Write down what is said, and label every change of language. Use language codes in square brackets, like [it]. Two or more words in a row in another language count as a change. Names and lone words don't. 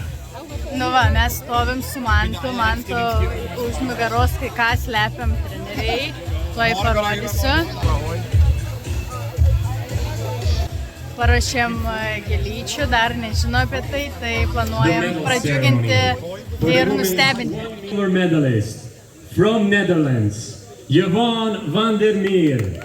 [lt] Nu va, mes stovim su Mantu už nugaros kai ką slepiam treneriai. Tuoj parodysiu. Parašėm gėlyčių, dar nežino apie tai, tai planuojam pradžiuginti ir nustebinti. [en] Silver medalist from Netherlands, Yvonne van der Meer.